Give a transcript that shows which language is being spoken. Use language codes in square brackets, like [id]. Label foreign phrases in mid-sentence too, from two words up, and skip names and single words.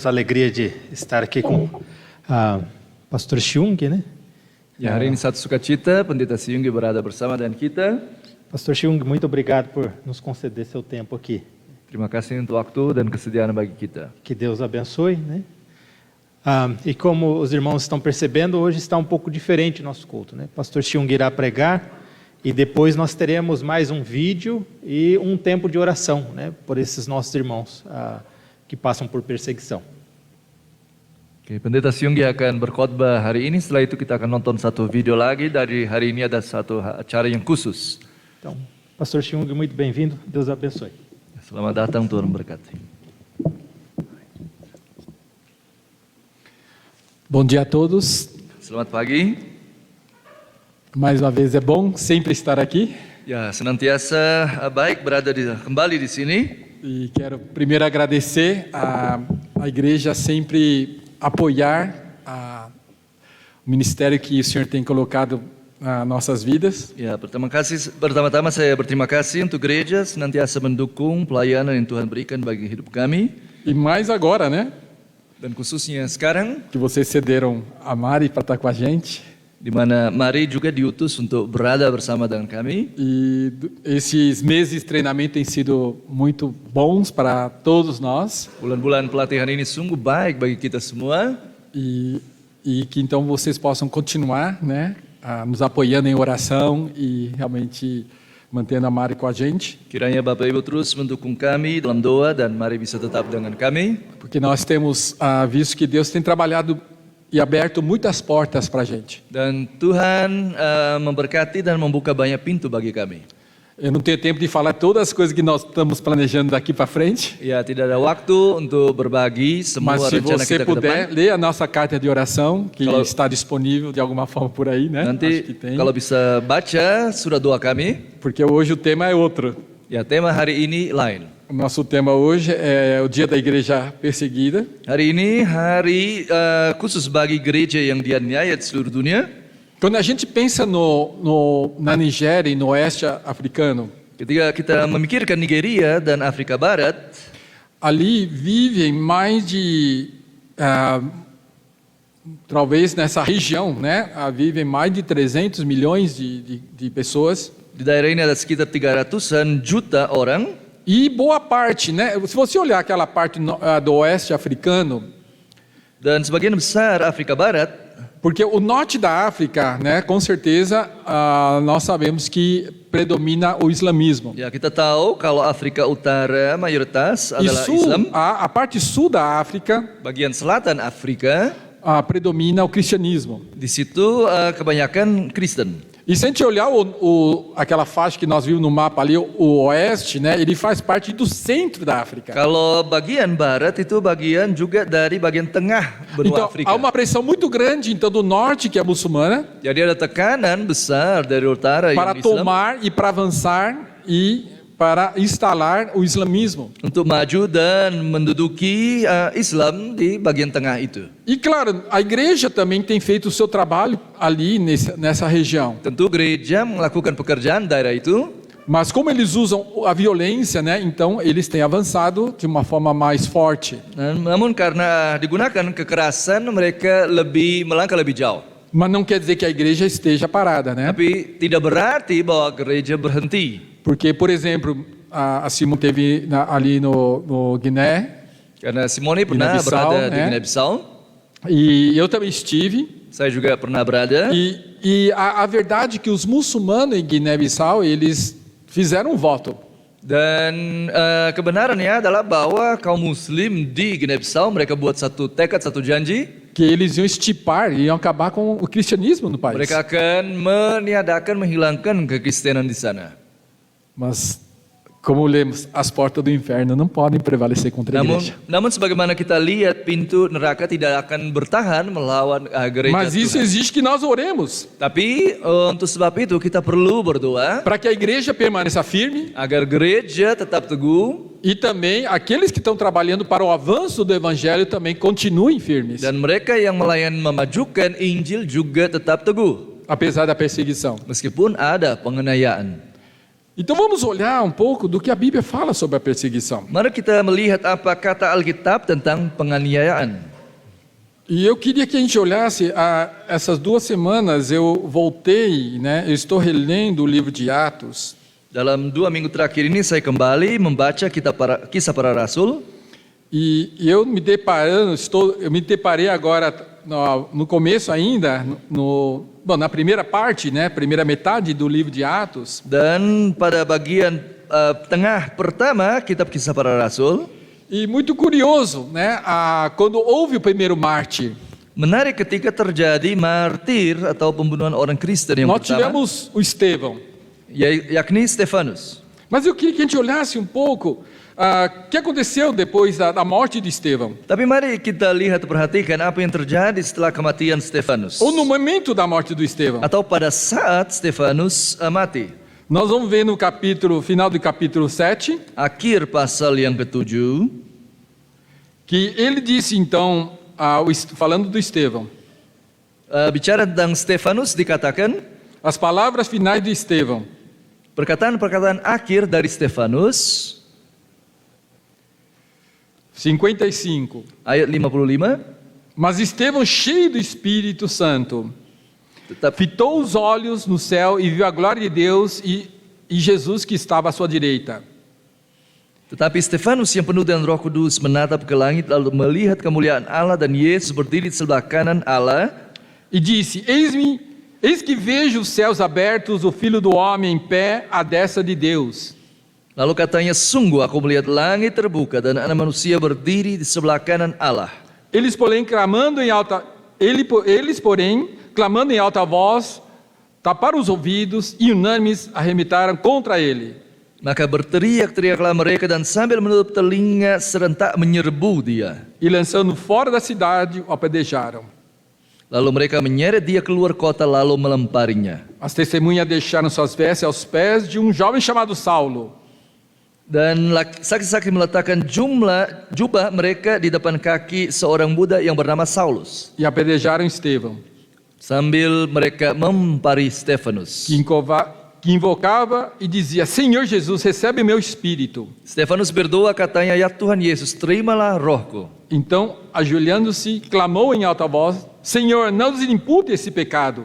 [pt] a alegria de estar aqui com Pastor Siung, né? [id] Ya, hari ini satu sukacita Pendeta Siung berada bersama dengan kita. [pt] Pastor Siung, muito obrigado por nos conceder seu tempo aqui. [id] Terima kasih untuk waktu dan kesediaan bagi kita. [pt] Que Deus abençoe, né? E como os irmãos estão percebendo, hoje está um pouco diferente o nosso culto, né? Pastor Siung irá pregar e depois nós teremos mais um vídeo e um tempo de oração, né? Por esses nossos irmãos que passam por perseguição. [id] Oke, Pendeta Siunggi akan berkhotbah hari ini. Setelah itu kita akan nonton satu video lagi. Dari hari ini ada satu acara yang khusus. [pt] Então, Pastor Siung, muito bem-vindo. Deus abençoe. [id] Selamat datang, Tuhan memberkati. [pt] Bom dia a todos. [id] Selamat pagi. [pt] Mais uma vez é bom sempre estar aqui. [id] Ya, senantiasa baik berada kembali di sini. [pt] E quero primeiro agradecer a igreja sempre apoiar o ministério que o Senhor tem colocado nas nossas vidas. [id] Ya, pertama-tama saya berterima kasih untuk gereja senantiasa mendukung pelayanan yang Tuhan berikan bagi hidup kami. [pt] E mais agora, né? [id] Dan khususnya sekarang, [pt] que vocês cederam a Mari para estar com a gente. [id] Di mana Mari juga diutus untuk berada bersama dengan kami. [pt] E esses meses de treinamento têm sido muito bons para todos nós. [id] Bulan-bulan pelatihan ini sungguh baik bagi kita semua. [pt] E que então vocês possam continuar, né, nos apoiando em oração e realmente mantendo a Mari com a gente. [id] Kiranya Bapak Ibu terus mendukung kami dalam doa dan Mari bisa tetap dengan kami. [pt] Porque nós temos visto que Deus tem trabalhado e aberto muitas portas para a gente. [id] Dan Tuhan memberkati dan membuka banyak pintu bagi kami. [pt] Eu não tenho tempo de falar todas as coisas que nós estamos planejando daqui para frente. [id] Ya, tidak ada waktu untuk berbagi semua [pt] Mas se [id] rencana [pt] você [id] kita ke [pt] puder, [id] depan. [pt] lê a nossa carta de oração, que [id] Kalau- [pt] está disponível de alguma forma por aí, né? Acho [id] Nanti [pt] que tem. [id] kalau bisa baca surat doa kami. [pt] Porque hoje o tema é outro. [id] Ya, tema hari ini lain. [pt] O nosso tema hoje é o Dia da Igreja Perseguida. [id] Hari ini hari khusus bagi gereja yang dianiaya di seluruh dunia. [pt] Quando a gente pensa na Nigéria e no oeste africano, [id] Ketika kita memikirkan Nigeria dan Afrika Barat, [pt] ali vivem mais de, talvez nessa região, né? Vivem mais de 300 milhões de pessoas. [id] di daerah ini ada sekitar 300-an juta orang. [pt] E boa parte, né? Se você olhar aquela parte do oeste africano, [id] Dan sebagian besar Afrika Barat, [pt] porque o norte da África, né? Com certeza, nós sabemos que predomina o islamismo. [id] ya kita tahu kalau Afrika Utara mayoritas [pt] E [id] adalah [pt] sul, [id] Islam. [pt] a parte sul da África [id] Bagian selatan Afrika, [pt] predomina o cristianismo. [id] di situ kebanyakan Kristen. [pt] E se a gente olhar aquela faixa que nós vimos no mapa ali, o oeste, né? Ele faz parte do centro da África. [id] Kalau bagian barat itu bagian juga dari bagian tengah benua [pt] Então, [id] Afrika. [pt] há uma pressão muito grande, então, do norte, que é muçulmana, [id] Jadi ada tekanan besar dari utara [pt] para [id] yang Islam [pt] tomar e para avançar e para instalar o islamismo. [id] untuk maju dan menduduki Islam di bagian tengah itu. [pt] E claro, a igreja também tem feito o seu trabalho ali nessa região. [id] Tentu gereja melakukan pekerjaan daerah itu, [pt] Mas como eles usam a violência, né? Então eles têm avançado de uma forma mais forte. [id] namun karena digunakan kekerasan mereka melangkah lebih jauh. [pt] Mas não quer dizer que a igreja esteja parada, né? [id] Tapi tidak berarti bahwa gereja berhenti. [pt] Porque, por exemplo, a Simon teve ali no Guiné, [id] Karena Simone pernah Guinea-Bissau, berada di [pt] né? [id] Guinea-Bissau, [pt] e eu também estive. [id] saya juga pernah berada. [pt] E a verdade é que os muçulmanos em Guiné-Bissau, eles fizeram um voto. [id] Dan kebenarannya adalah bahwa kaum muslim di Guinea-Bissau mereka buat satu tekad, satu janji, [pt] Que eles iam estipar, iam acabar com o cristianismo no país. [id] mereka akan meniadakan, menghilangkan kekristenan di sana. [pt] Mas, como lemos, as portas do inferno não podem prevalecer contra a igreja. [id] Namun sebagaimana kita lihat, pintu neraka tidak akan bertahan melawan gereja [pt] Mas isso [id] Tuhan. [pt] exige que nós oremos, [id] Tapi untuk sebab itu kita perlu berdoa [pt] para que a igreja permaneça firme [id] agar gereja tetap teguh [pt] e também aqueles que estão trabalhando para o avanço do evangelho também continuem firmes, [id] dan mereka yang memajukan Injil juga tetap teguh [pt] apesar da perseguição. [id] meskipun ada penganiayaan. [pt] Então vamos olhar um pouco do que a Bíblia fala sobre a perseguição. [id] Mari kita melihat apa kata Alkitab tentang penganiayaan. [pt] E eu queria que a gente olhasse, essas 2 semanas eu voltei, né? Eu estou relendo o livro de Atos. [id] Dalam 2 minggu terakhir ini saya kembali membaca kisah para rasul. [pt] E eu me deparei agora no começo ainda, na primeira parte, né? Primeira metade do livro de Atos. [id] Dan pada bagian tengah pertama kitab kisah para rasul, [pt] E muito curioso, né? Quando houve o primeiro mártir, [id] menarik ketika terjadi martir atau pembunuhan orang Kristen yang [pt] nós [id] pertama, [pt] tivemos o Estevão. [id] yakni Stefanus. [pt] Mas eu queria que a gente olhasse um pouco o que aconteceu depois da morte de Estevão. [id] Tapi mari kita lihat, perhatikan apa yang terjadi setelah kematian Stefanus. [pt] Ou no momento da morte do Estevão. [id] Atau pada saat Stefanus mati. [pt] Nós vamos ver no final do capítulo 7, [id] Akhir pasal yang ke-7, [pt] que ele disse então, falando do Estevão, [id] bicara tentang Stefanus dikatakan, [pt] as palavras finais de Estevão, [id] perkataan-perkataan akhir dari Stefanus, [pt] 55. [id] ayat 55, [pt] Mas Estevão, cheio do Espírito Santo, [id] tetap [pt] fitou os olhos no céu e viu a glória de Deus e Jesus que estava à sua direita. [id] Tetapi Stefanus yang penuh dengan Roh Kudus menatap ke langit lalu melihat kemuliaan Allah dan Yesus berdiri di sebelah kanan Allah. [pt] E disse: Eis que vejo os céus abertos, o Filho do Homem em pé à destra de Deus. [id] Lalu katanya, sungguh aku melihat langit terbuka dan anak manusia berdiri di sebelah kanan Allah. [pt] Eles, porém, clamando em alta voz, taparam os ouvidos e unânimes arremetaram contra ele. [id] Maka berteriak-teriaklah mereka dan sambil menutup telinga serentak menyerbu dia. [pt] E lançando fora da cidade, o apedrejaram. [id] Lalu mereka menyeret dia keluar kota lalu melemparinya. [pt] As testemunhas deixaram suas vestes aos pés de um jovem chamado Saulo. [id] Dan saksi-saksi meletakkan jubah mereka di depan kaki seorang budak yang bernama Saulus. [pt] E apedrejaram Estevão, [id] Sambil mereka mempari Stefanus. [pt] que invocava e dizia: Senhor Jesus, recebe meu espírito. [id] Stefanus berdoa katanya, ya Tuhan Yesus, terimalah rohku. [pt] Então, ajoelhando-se, clamou em alta voz: Senhor, não nos impute esse pecado.